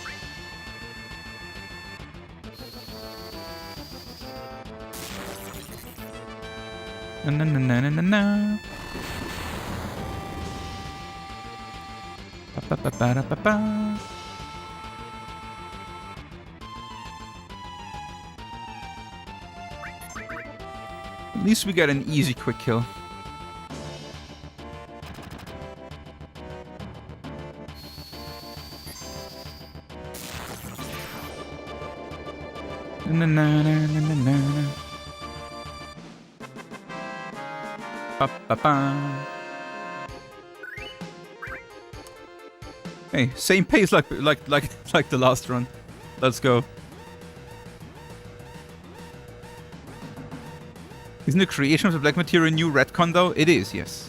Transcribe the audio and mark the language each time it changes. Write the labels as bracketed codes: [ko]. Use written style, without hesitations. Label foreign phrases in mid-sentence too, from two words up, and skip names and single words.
[en] Na na na na na na na. Pa pa pa pa pa pa. At least we got an easy quick kill. Na na na na na na na. Ba ba ba. Hey, same pace like the last run. Let's go. Isn't the creation of the black materia new retcon though? It is, yes.